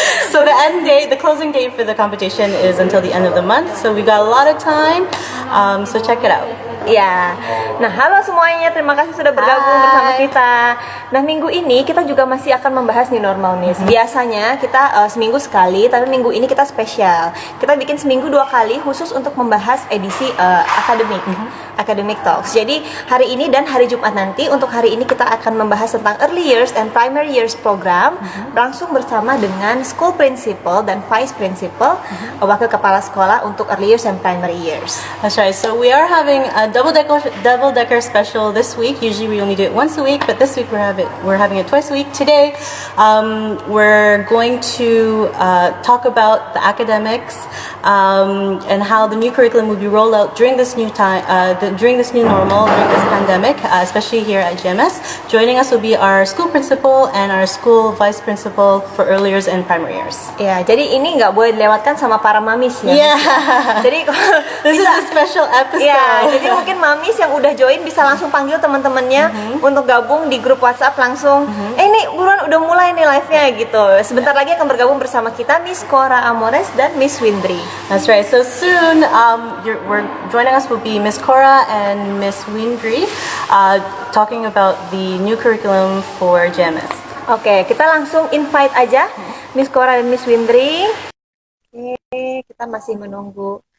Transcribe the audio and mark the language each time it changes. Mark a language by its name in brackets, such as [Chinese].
[English] So the closing date for the competition is until the end of the month. So we got a lot of time. So check it out. [Indonesian] Ya, nah halo semuanya, terima kasih sudah bergabung bersama kita. Nah, minggu ini kita juga masih akan membahas new normal nih. Biasanya kita seminggu sekali, tapi minggu ini kita spesial. Kita bikin seminggu 2 kali khusus untuk membahas edisi academic talks. Jadi hari ini dan hari Jumat nanti, untuk hari ini kita akan membahas tentang [English] early years and primary years program [Indonesian] langsung bersama dengan school principal dan vice principal, wakil kepala sekolah untuk early years and primary years. [English] That's right. So we are having a double decker special this week. Usually we only do it once a week, but this week we're having it twice a week. Today we're going to talk about the academics and how the new curriculum will be rolled out during this new time, during this new normal, during this pandemic, especially here at GMS. Joining us will be our school principal and our school vice principal for early years and primary years. [Indonesian] Ya, jadi ini nggak boleh dilewatkan sama para mamis ya. [English] Yeah. [Indonesian] Jadi [English] this is a special episode. [Indonesian] Ya, jadi mungkin mamis yang udah join bisa langsung panggil teman-temannya untuk gabung di grup WhatsApp langsung. Ini buruan udah mulai nih live-nya gitu. Sebentar lagi akan bergabung bersama kita Miss Cora Amores dan Miss Windri. [English] That's right. So soon, joining us will be Miss Cora and Miss Windri, talking about the new curriculum for GMS. [Indonesian] Oke, kita langsung invite aja Miss Cora dan Miss Windri. Oke, kita masih menunggu.